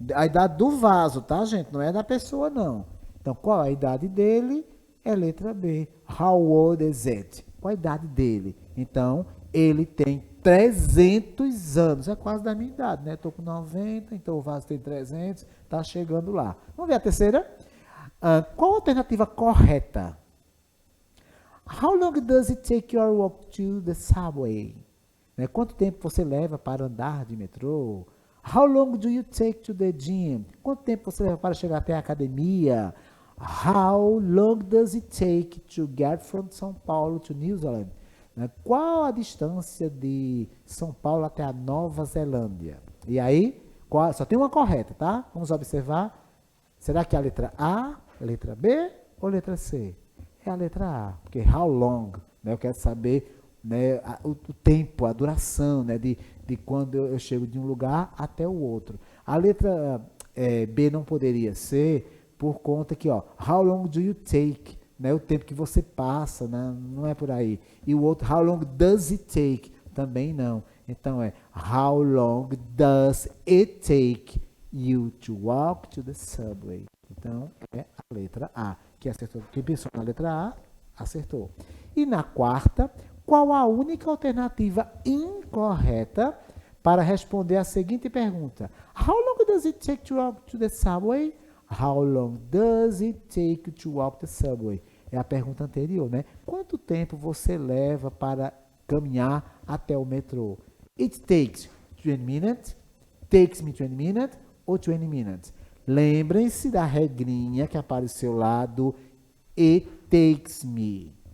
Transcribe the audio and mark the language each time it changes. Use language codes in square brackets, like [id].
[pt] A idade do vaso, tá, gente? Não é da pessoa, não. Então, qual a idade dele? É letra B. [en] How old is it? [pt] Qual a idade dele? Então, ele tem 300 anos. É quase da minha idade, né? Estou com 90, então o vaso tem 300, está chegando lá. Vamos ver a terceira? Qual a alternativa correta? [en] How long does it take your walk to the subway? [pt] Né? Quanto tempo você leva para andar de metrô? [en] How long do you take to the gym? [pt] Quanto tempo você leva para chegar até a academia? [en] How long does it take to get from São Paulo to New Zealand? [pt] Né? Qual a distância de São Paulo até a Nova Zelândia? E aí, só tem uma correta, tá? Vamos observar. Será que é a letra A, letra B ou letra C? É a letra A, porque [en] how long, [pt] né? Eu quero saber, né, o tempo, a duração, né, de quando eu chego de um lugar até o outro. A letra B não poderia ser por conta que, ó, [en] how long do you take? [pt] Né, o tempo que você passa, né, não é por aí. E o outro, [en] how long does it take? [pt] Também não. Então é, [en] how long does it take you to walk to the subway? [pt] Então é a letra A, que acertou. Quem pensou na letra A, acertou. E na quarta, Qual a única alternativa incorreta para responder a seguinte pergunta? [en] How long does it take to walk to the subway? How long does it take to walk the subway? [pt] É a pergunta anterior, né? Quanto tempo você leva para caminhar até o metrô? [en] It takes 20 minutes, takes me 20 minutes [pt] ou [en] 20 minutes. [pt] Lembrem-se da regrinha que apareceu lá do [en] it takes me.